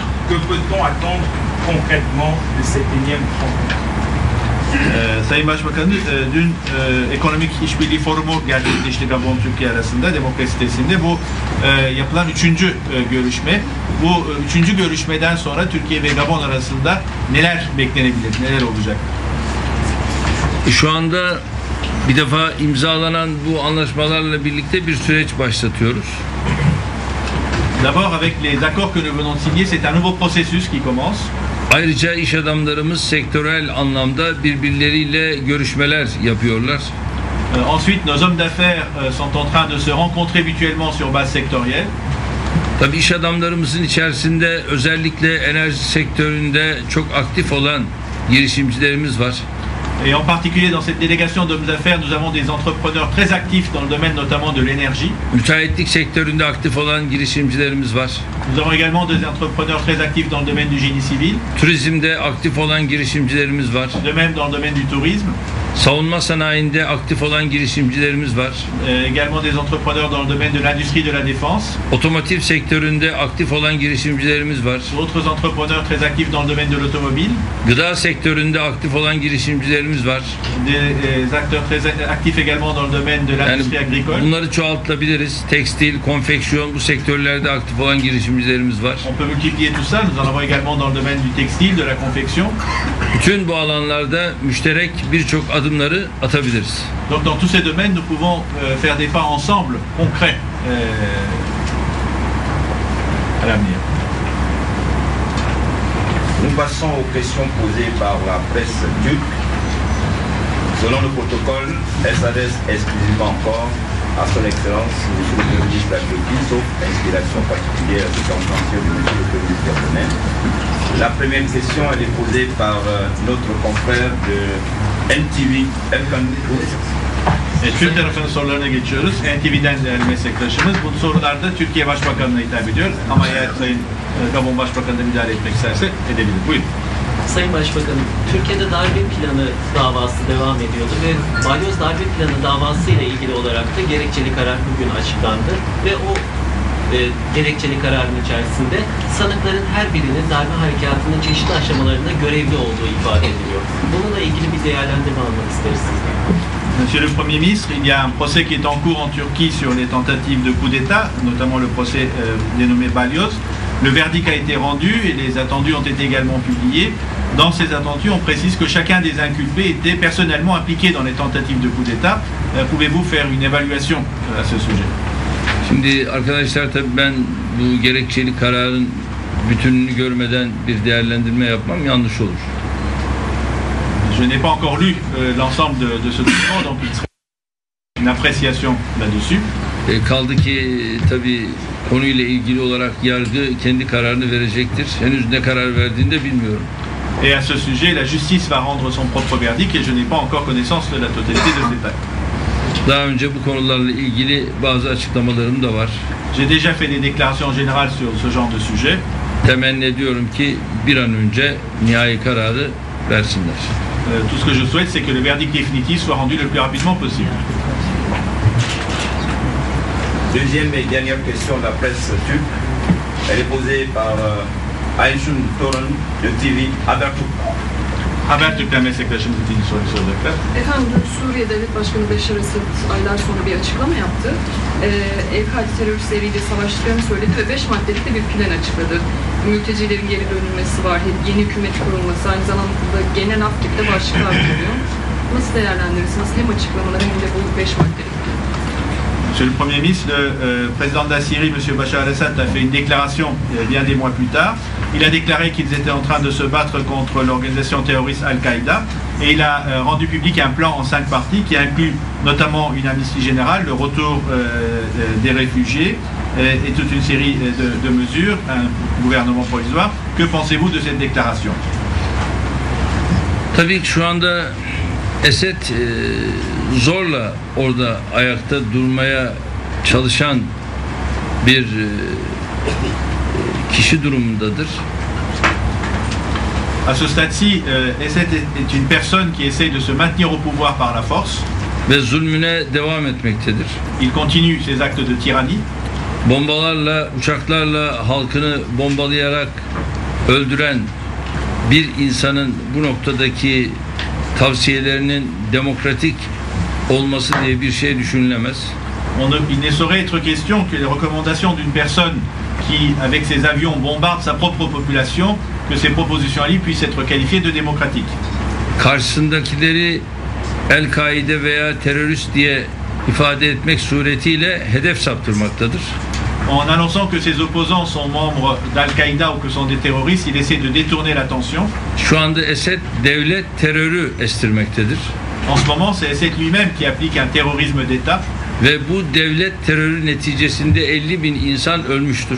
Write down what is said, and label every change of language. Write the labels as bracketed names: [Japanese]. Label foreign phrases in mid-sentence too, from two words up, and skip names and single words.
[French] Que peut-on attendre concrètement de cette énième rencontre? [Turkish] Sayın Başbakanı dün ekonomik işbirliği forumu gerçekleşti Gabon Türkiye arasında demokrasi sitesinde. Bu yapılan üçüncü görüşme. Bu üçüncü görüşmeden sonra Türkiye ve Gabon arasında neler beklenebilir, neler olacak? Şu anda bir defa imzalanan bu anlaşmalarla birlikte bir süreç başlatıyoruz. [French] D'abord avec les accords que nous venons de signer, c'est un nouveau processus qui commence. [Turkish] Ayrıca iş adamlarımız sektörel anlamda birbirleriyle görüşmeler yapıyorlar. [French] Ensuite, nos hommes d'affaires sont en train de se rencontrer mutuellement sur base sectorielle. [Turkish] Tabii iş adamlarımızın içerisinde özellikle enerji sektöründe çok aktif olan girişimcilerimiz var. [French] Et en particulier dans cette délégation d'hommes d'affaires, nous avons des entrepreneurs très actifs dans le domaine notamment de l'énergie. [Turkish] Müteahhitlik sektöründe aktif olan girişimcilerimiz var. [French] Nous avons également des entrepreneurs très actifs dans le domaine du génie civil. [Turkish] Turizmde aktif olan girişimcilerimiz var. [French] De même dans le domaine du tourisme. [Turkish] Savunma sanayinde aktif olan girişimcilerimiz var. [French] Également des entrepreneurs dans le domaine de l'industrie de la défense. [Turkish] Otomotiv sektöründe aktif olan girişimcilerimiz var. [French] D'autres entrepreneurs très actifs dans le domaine de l'automobile. [Turkish] Gıda sektöründe aktif olan girişimcilerimiz var. [French] Des acteurs très actifs également dans le domaine de l'industrie agricole. [Turkish] Bunları çoğaltabiliriz. Tekstil, konfeksiyon bu sektörlerde aktif olan girişimcilerimiz var. [French] On peut multiplier tout ça. Nous en avons également dans le domaine du textile, de la confection. [Turkish] Bütün bu alanlarda müşterek birçok adımları atabiliriz. [French] Donc dans tous ces domaines, nous pouvons faire des pas ensemble, concrets, à l'avenir. Nous passons aux questions posées par la presse turque. Selon le protocole, elle s'adresse exclusivement encore à son Excellence, Monsieur le Premier ministre de la Turquie, sauf inspiration particulière de compréhension de Monsieur le Premier ministre japonais. La première question, elle est posée par notre confrère de NTV Erkan Kılıç. [Turkish] Türk tarafının sorularına geçiyoruz. NTV'den değerli meslektaşımız. Bu sorularda Türkiye Başbakanı'na hitap ediyor. Ama eğer Sayın Gabon Başbakanı da müdahale etmek isterse edebilir. Buyurun. Sayın Başbakanım, Türkiye'de darbe planı davası devam ediyordu ve Balyoz darbe planı davası ile ilgili olarak da gerekçeli karar bugün açıklandı ve o gerekçeli kararın içerisinde sanıkların her birinin darbe harekatının çeşitli aşamalarında görevli olduğu ifade ediliyor. Bununla ilgili bir değerlendirme almak isteriz sizden. [French] Monsieur le Premier ministre, il y a un procès qui est en cours en Turquie sur les tentatives de coup d'État, notamment le procès dénommé Balyoz. Le verdict a été rendu et les attendus ont été également publiés. Dans ces attendus, on précise que chacun des inculpés était personnellement impliqué dans les tentatives de coup d'État. Pouvez-vous faire une évaluation à ce sujet? [Turkish] Şimdi arkadaşlar, tabii ben bu gerekçeli kararın bütününü görmeden bir değerlendirme yapmam yanlış olur. [French] Je n'ai pas encore lu l'ensemble de ce document, donc il serait une appréciation là-dessus. [Turkish] Kaldı ki tabii konuyla ilgili olarak yargı kendi kararını verecektir. Henüz ne karar verdiğini de bilmiyorum. [French] Et à ce sujet, la justice va rendre son propre verdict et je n'ai pas encore connaissance de la totalité des détails. [Turkish] Daha önce bu konularla ilgili bazı açıklamalarım da var. [French] J'ai déjà fait des déclarations générales sur ce genre de sujet. [Turkish] Temenni ediyorum ki bir an önce nihai kararı versinler. [French] Tout ce que je souhaite, c'est que le verdict définitif soit rendu le plus rapidement possible. Deuxième et dernière question de la presse turque. Elle est posée par Ayşun Torun de TV Habertürk. [Turkish] Habertürk'ten meslektaşımız için soru soracaklar. Efendim, dün Suriye Devlet Başkanı Beşar Esad aylar sonra bir açıklama yaptı. El-Kaide teröristleriyle savaştıklarını söyledi ve 5 maddelik de bir plan açıkladı. Mültecilerin geri dönülmesi var, yeni hükümet kurulması, aynı zamanda genel af gibi de başlıklar bulunuyor. Nasıl değerlendirirsiniz hem açıklamaları hem de bu 5 maddelik plan? [French] Monsieur le Premier ministre, le président de la Syrie, M. Bachar el-Assad, a fait une déclaration bien des mois plus tard. Il a déclaré qu'ils étaient en train de se battre contre l'organisation terroriste Al-Qaïda et il a rendu public un plan en 5 parties qui inclut notamment une amnistie générale, le retour des réfugiés et toute une série de mesures, un gouvernement provisoire. Que pensez-vous de cette déclaration? [Turkish] Tabii ki şu anda Esed zorla orada ayakta durmaya çalışan bir kişi durumundadır. [French] À ce stade-ci, Esed est une personne qui essaye de se maintenir au pouvoir par la force. [Turkish] Ve zulmüne devam etmektedir. [French] Il continue ses actes de tyrannie. [Turkish] Bombalarla, uçaklarla halkını bombalayarak öldüren bir insanın bu noktadaki tavsiyelerinin demokratik olması diye bir şey düşünülemez. [French] Il ne saurait être question que les recommandations d'une personne qui, avec ses avions, bombarde sa propre population, que ces propositions à lui puissent être qualifiées de démocratiques. [Turkish] Karşısındakileri El-Kaide veya terörist diye ifade etmek suretiyle hedef saptırmaktadır. [French] En annonçant que ses opposants sont membres d'Al-Qaïda ou que sont des terroristes, il essaie de détourner l'attention. [Turkish] Şu anda Esed devlet terörü estirmektedir. [French] En ce moment, c'est Esed lui-même qui applique un terrorisme d'État. [Turkish] Ve bu devlet terörü neticesinde 50.000 insan ölmüştür.